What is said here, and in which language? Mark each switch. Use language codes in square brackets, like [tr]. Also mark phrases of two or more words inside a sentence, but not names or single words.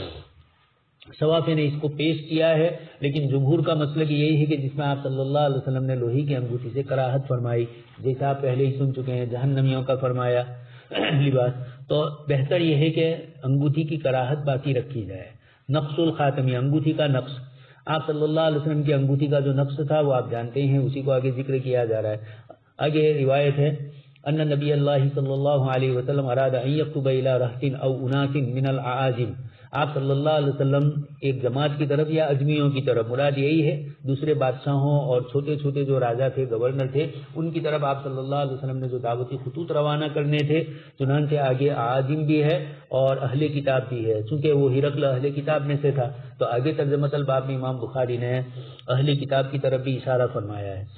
[ur] شوافی نے اس کو پیش کیا ہے، لیکن جمہور کا مسلک یہی ہے کہ جس میں آپ صلی اللہ علیہ وسلم نے لوہے کی انگوٹھی سے کراہت فرمائی، جیسا آپ پہلے ہی سن چکے ہیں جہنمیوں کا فرمایا لباس، تو بہتر یہ ہے کہ انگوٹھی کی کراہت باقی رکھی جائے۔ [ar] نقش الخاتمی، [ur] انگوٹھی کا نقش، آپ صلی اللہ علیہ وسلم کی انگوٹھی کا جو نقش تھا وہ آپ جانتے ہیں، اسی کو آگے ذکر کیا جا رہا ہے۔ آگے روایت ہے [ar] ان نبی اللہ صلی اللہ علیہ وسلم اراد ان یکتب الی رہط او اناس من الاعاجم، [ur] آپ صلی اللہ علیہ وسلم ایک جماعت کی طرف یا اجمیوں کی طرف، مراد یہی ہے دوسرے بادشاہوں اور چھوٹے چھوٹے جو راجا تھے، گورنر تھے، ان کی طرف آپ صلی اللہ علیہ وسلم نے جو دعوتی خطوط روانہ کرنے تھے، چنانچہ آگے اعاجم بھی ہے اور اہل کتاب بھی ہے، چونکہ وہ ہرقل اہل کتاب میں سے تھا تو آگے ترجمۃ الباب میں امام بخاری نے اہل کتاب کی طرف بھی اشارہ فرمایا ہے۔